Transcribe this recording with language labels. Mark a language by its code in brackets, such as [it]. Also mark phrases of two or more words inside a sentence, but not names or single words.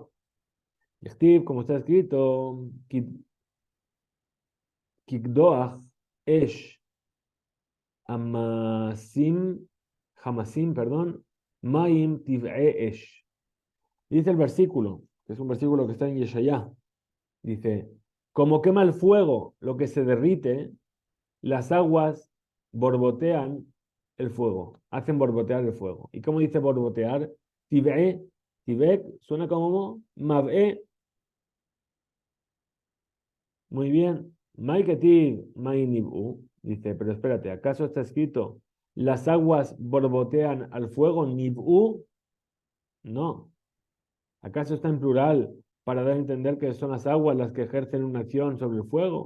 [es] Steve, como está escrito, [he] כקדח אש המסים, המסים, perdón, מים תבעה אש. [es] Dice el versículo, que es un versículo que está en Yeshayá. Dice, como quema el fuego lo que se derrite, las aguas borbotean el fuego, hacen borbotear el fuego. ¿Y cómo dice borbotear? [he] תבעה, תבעך, [es] suena como mab'e. Muy bien. [he] מאי כתיב, מאי ניבו, [es] dice, pero espérate, ¿acaso está escrito las aguas borbotean al fuego? Nib'u, no. ¿Acaso está en plural para dar a entender que son las aguas las que ejercen una acción sobre el fuego?